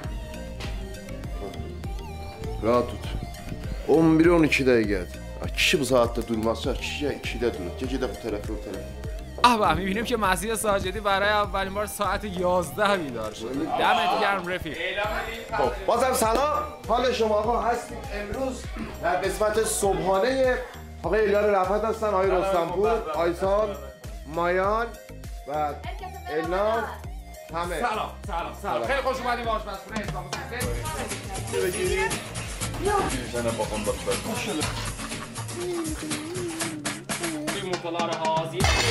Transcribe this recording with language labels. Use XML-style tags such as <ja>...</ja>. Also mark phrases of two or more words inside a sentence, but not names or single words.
<az>Rahat tut. 11'e 12 dəqiqədir. Kişi bu saatda durmazsa, kişi 2-də durur. Gecə də bu tərəfə o tərəfə.</az> <fa>میبینیم که مسیح ساجدی برای اولین بار ساعت 11 بیدار شد. دمت گرم رفیق. خب بازم سلام. حال شما آقا هستیم امروز در قسمت صبحانه آقای الیار رفعت هستن، آقای رستمپور، آیسان، مایان و الناز همه. سلام. خیلی خوش اومدیم به آشپزخونه اسلام سوسه. بگیرید.</fa> <az>Yumurtalar hazır.</az>